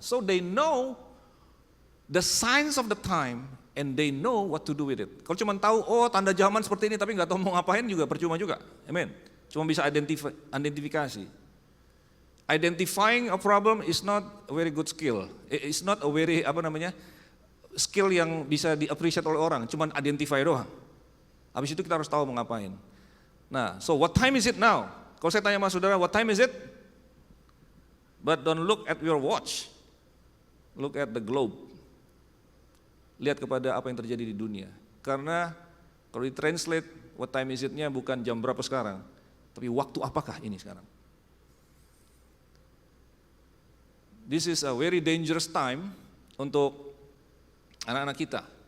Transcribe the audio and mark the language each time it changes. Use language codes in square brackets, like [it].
[en] So they know the signs of the time and they know what to do with it. [id] Kalau cuma tahu, tanda zaman seperti ini tapi nggak tahu mau ngapain juga percuma juga. Amen. Cuma bisa identifikasi. Identifying a problem is not a very good skill. [en] It's not a very skill [id] yang bisa di-appreciate oleh orang. Cuma identify doang. Habis itu kita harus tahu mau ngapain. [en] Nah, so what time is it now? [id] Kalau saya tanya sama saudara, [en] what time is it? But don't look at your watch. Look at the globe. [id] Lihat kepada apa yang terjadi di dunia. Karena kalau ditranslate [en] what time is it- [id] nya bukan jam berapa sekarang, tapi waktu apakah ini sekarang. [en] This is a very dangerous time [id] untuk anak-anak kita.